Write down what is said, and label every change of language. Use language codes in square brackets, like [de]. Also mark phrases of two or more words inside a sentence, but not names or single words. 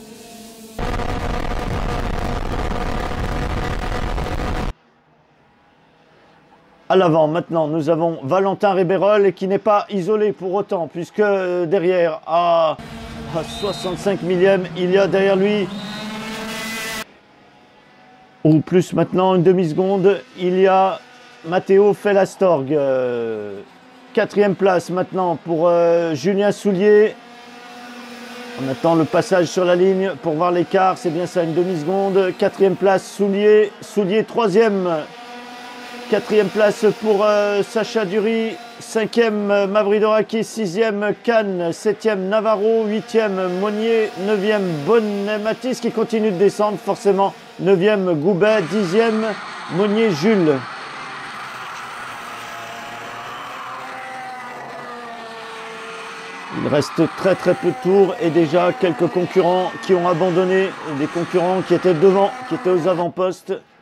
[fr] À l'avant, maintenant, nous avons Valentin Réberol qui n'est pas isolé pour autant, puisque derrière, à 65 millièmes, il y a derrière lui, ou plus maintenant, une demi-seconde, il y a Matteo Fellastorg. 4e place maintenant pour Julien Soulier. On attend le passage sur la ligne pour voir l'écart, c'est bien ça, une demi-seconde. 4e place, Soulier, 3e. 4e place pour Sacha Dury, 5e Mavridorakis, 6e Kahn, 7e Navarro, 8e Monnier, 9e Bonnet Mathis qui continue de descendre forcément, 9e Goubet, 10e Monnier Jules. Il reste très peu de tours et déjà quelques concurrents qui ont abandonné, des concurrents qui étaient devant, qui étaient aux avant-postes.